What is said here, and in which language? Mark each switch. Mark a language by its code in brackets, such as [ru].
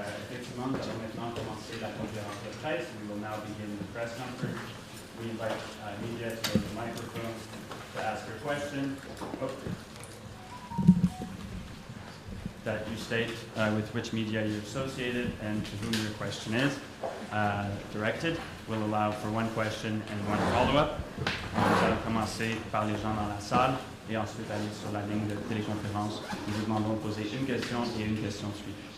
[fr] Effectivement, nous allons maintenant commencer la conférence de presse. [en] We will now begin the press conference. We invite media to go to the microphone to ask your question. That you state with which media you're associated and to whom your question is directed. We'll allow for one question and one follow-up. [fr] Nous allons commencer par les gens dans la salle et ensuite aller sur la ligne de téléconférence. Nous vous demandons de poser une question et une question suivie.